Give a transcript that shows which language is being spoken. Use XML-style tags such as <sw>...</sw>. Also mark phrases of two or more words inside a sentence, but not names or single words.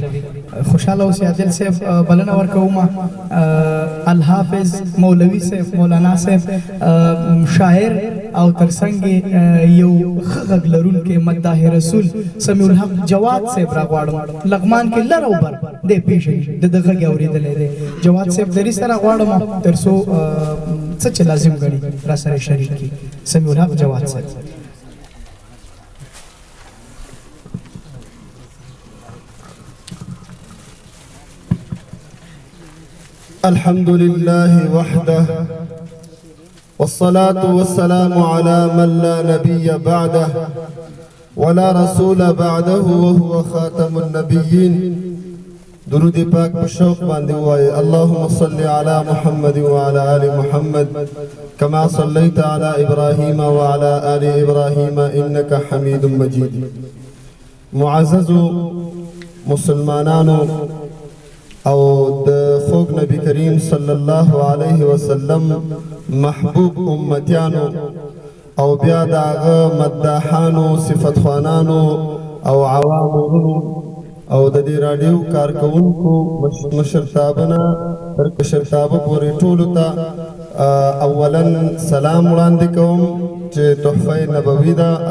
<ps>خوشاله اوسئ عادل صاحب بلنه ورکوم الحافظ مولوي صاحب مولانا صاحب شاعر او ترڅنګ یو ښه غږ لرونکی مداح رسول سمیع الحق جواد صاحب راغواړم لغمان کې لر او بر دی پیژني د ده غږ یې اورېدلی دی. جواد صاحب دري سره غواړم تر څو څه چې لازم ګڼي را سره شریک کړي. سمیع الحق جواد صاحب.</ps> <ar>الحمد لله وحده والصلاة والسلام على من لا نبي بعده ولا رسول بعده وهو خاتم النبيين.</ar> <ps>درود پاک په شوق باندې وایي</ps> <ar>اللهم صل على محمد وعلى آل محمد كما صليت على إبراهيم وعلى آل إبراهيم إنك حميد مجيد.</ar> <ps>معزز مسلمانانو او د خوږ نبی کریم</ps> <ar>صلی الله علیه وسلم</ar> <ps>محبوب امتیانو او بیا د هغه مداحانو صفتخوانانو او عوامو او د دې راډیو کارکوونکو مشرتابه تر کشرتابه پورې ټولو ته اولا سلام وړاندې کوم چې تحفه نبوي ده.</ps>